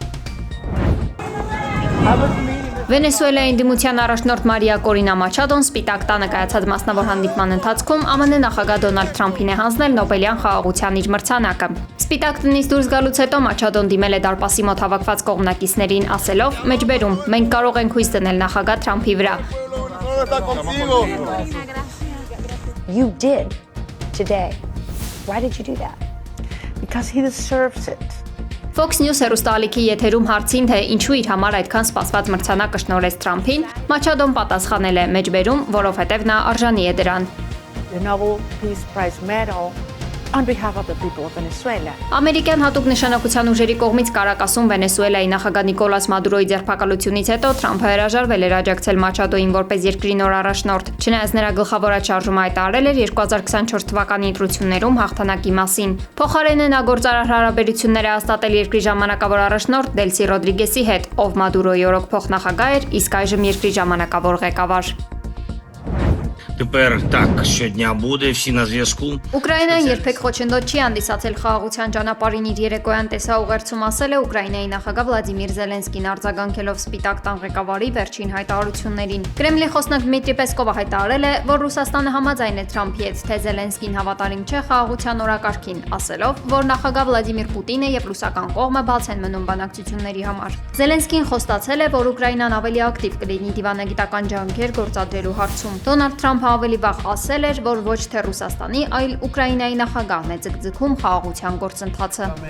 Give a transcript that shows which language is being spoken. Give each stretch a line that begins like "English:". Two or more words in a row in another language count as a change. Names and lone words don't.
Armenian: Վենեսուելայի ընդդիմության առաջնորդ Մարիա Կորինա Մաչադոն Սպիտակ տանը կայացած մասնավոր հանդիպման ընթացքում ԱՄՆ նախագահ Դոնալդ Թրամփին է հանձնել Նոբելյան խաղաղության իր մրցանակը։ Սպիտակ տնից դուրս գալուց հետո Մաչադոն դիմել է դարպասի մոտ հավաքված կողմնակիցներին, ասելով. «Մեջբերում, մենք կարող ենք հույս դնել նախագահ Թրամփի վրա»։
English: You did today. Why did you do that? Because he deserves it.
Armenian: Fox News հեռուստաալիքի եթերում հարցին, թե ինչու իր համար այդքան սպասված մրցանակը շնորհեց Թրամփին, Մաչադոն պատասխանել է. «Մեջբերում, որովհետև նա արժանի է դրան»։
English: The Nobel Peace Prize medal on behalf of the people of Venezuela.
Armenian: Ամերիկյան հատուկ նշանակության ուժերի կողմից Կարակասում Վենեսուելայի նախագահ Նիկոլաս Մադուրոյի ձերբակալությունից հետո Թրամփը հրաժարվել էր աջակցել Մաչադոին որպես երկրի նոր առաջնորդ, չնայած նրա գլխավոր շարժումը հայտարարել էր 2024 թվականի ընտրություններում հաղթանակի մասին։ Փոխարենը նա գործարար հարաբերություններ է հաստատել երկրի ժամանակավոր առաջնորդ Դելսի Ռոդրիգեսի հետ, ով Մադուրոյի օրոք փոխնախագահ էր, իսկ այժմ երկրի ժամանակավոր ղեկավար։
Ukrainian: Тепер так щодня буде, всі на зв'язку.
Armenian: Ուկրաինան երբեք խոչընդոտ չի հանդիսացել խաղաղության ճանապարհին իր երեկոյան տեսաուղերձում ասել է Ուկրաինայի նախագահ Վլադիմիր Զելենսկին արձագանքելով Սպիտակ տան ղեկավարի վերջին հայտարարություններին։ Կրեմլի խոսնակ Դմիտրի Պեսկովը հայտարարել է, որ Ռուսաստանը համաձայն է Թրամփի հետ, թե Զելենսկին հավատարիմ չէ խաղաղության օրակարգին, ասելով, որ նախագահ Վլադիմիր Պուտինը եւ ռուսական կողմը բաց են մնում բանակցությունների համար։ Զելենսկին խոստացել է, որ Ուկրաինան ավելի ակտիվ կլինի դիվանագիտական ջանքեր գործադրելու հարցում։ Դոնալդ Թրամփը ավելի վաղ ասել էր, որ ոչ թե Ռուսաստանի, այլ Ուկրաինայի նախագահն է ձգձգում խաղաղության գործընթացը։